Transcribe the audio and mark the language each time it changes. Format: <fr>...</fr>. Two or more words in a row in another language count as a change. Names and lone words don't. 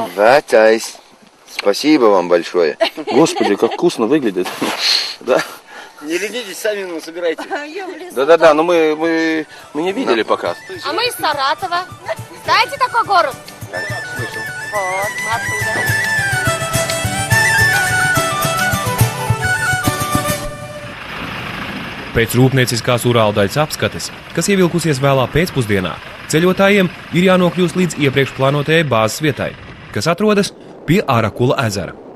<ru>Ватайс. Спасибо вам большое. Господи, как вкусно выглядит. Да. Не ленитесь, сами собирайте. Да-да-да, но мы не видели пока. А мы из Саратова. Знаете такой город? Слышал. Вот, мы оттуда.</ru> <lv>Pēc rūpnieciskās urāldaļas apskates, kas ievilkusies vēlā pēcpusdienā, ceļotājiem ir jānokļūst līdz iepriekš plānotajai bāzes vietai, kas atrodas pie Arakula ezera.</lv>